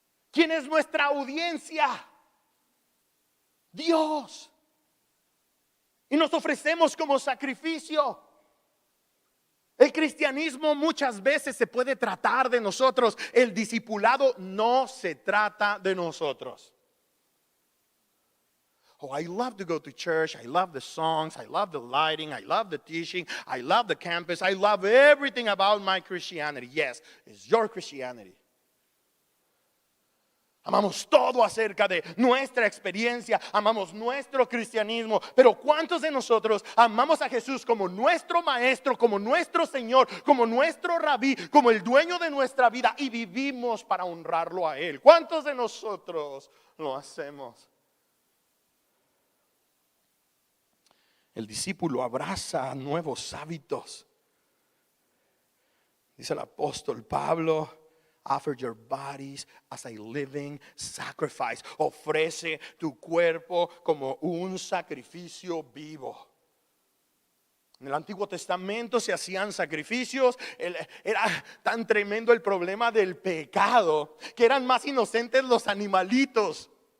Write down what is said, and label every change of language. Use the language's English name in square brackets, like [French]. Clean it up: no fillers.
[Spanish] ¿Quién es nuestra audiencia? Dios. Y nos ofrecemos como sacrificio. El cristianismo muchas veces se puede tratar de nosotros. El discipulado no se trata de nosotros. [English] Oh, I love to go to church. I love the songs. I love the lighting. I love the teaching. I love the campus. I love everything about my Christianity. Yes, it's your Christianity. [Spanish] Amamos todo acerca de nuestra experiencia. Amamos nuestro cristianismo. Pero ¿cuántos de nosotros amamos a Jesús como nuestro maestro, como nuestro Señor, como nuestro rabí, como el dueño de nuestra vida y vivimos para honrarlo a Él? ¿Cuántos de nosotros lo hacemos? El discípulo abraza nuevos hábitos. Dice el apóstol Pablo, [English] offer your bodies as a living sacrifice. [Spanish] Ofrece tu cuerpo como un sacrificio vivo. En el Antiguo Testamento se hacían sacrificios. Era tan tremendo el problema del pecado que eran más inocentes los animalitos.